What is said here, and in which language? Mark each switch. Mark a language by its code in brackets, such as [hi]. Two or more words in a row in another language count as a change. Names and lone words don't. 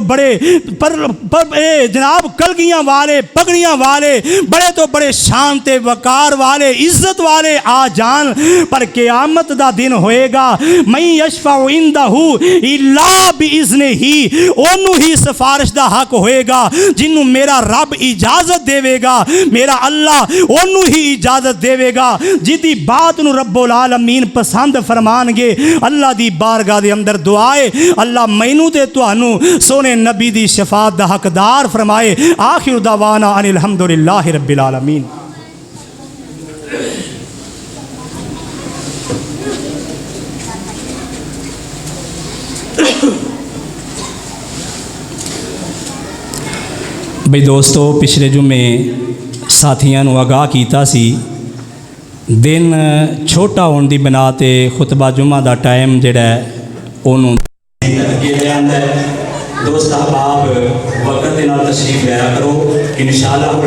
[pa] بڑے جناب کلغیاں والے، پگڑیاں والے، بڑے تو بڑے شان تے وقار والے، عزت والے آ جان، پر قیامت دا دن ہوئے گا [ar] من يشفع عنده إلا بإذنه, [pa] اونوں ہی سفارش دا حق ہوئے گا جنوں میرا رب اجازت دیوے گا، میرا اللہ اونوں ہی اجازت دیوے گا، جدی بات نوں رب العالمین پسند فرمان گے. اللہ دی بارگاہ دے اندر دعائے اللہ مینوں تے تہانوں سوہنے نبی دی شفاعت دا حقدار فرمائے. [ar] آخر دعوانا أن الحمد لله رب العالمين. [pa] بھائی دوستو، پچھلے جمعے ساتھیاں نوں آگاہ کیا سی، دن چھوٹا ہونے کی بنا تے خطبہ جمعہ کا ٹائم جوڑا دوست احباب وقت کے نال تشریف لیا کرو ان شاء اللہ.